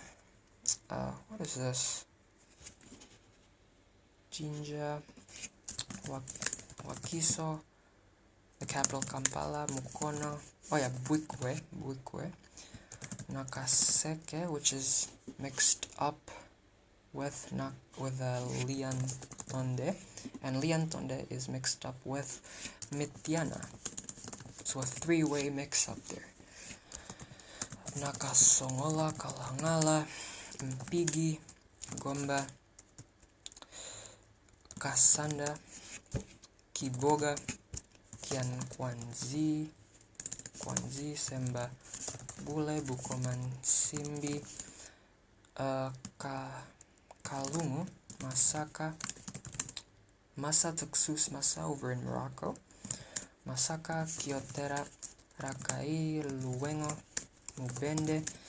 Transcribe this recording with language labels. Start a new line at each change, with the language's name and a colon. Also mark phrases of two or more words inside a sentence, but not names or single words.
English: What is this? Jinja, Wakiso, the capital Kampala, Mukono, oh yeah, Bwikwe, Nakaseke, which is mixed up with Liantonde, and Liantonde is mixed up with Mitiana. So a three-way mix up there. Nakasongola, Kalangala, Mpigi, Gomba, Kasanda, Kiboga, Kwanzi, Semba, Bule, Bukoman, Simbi, Kalungu, Masaka, Masa Tuksus Masa over in Morocco, Masaka, Kiotera, Rakai, Luengo, Mubende,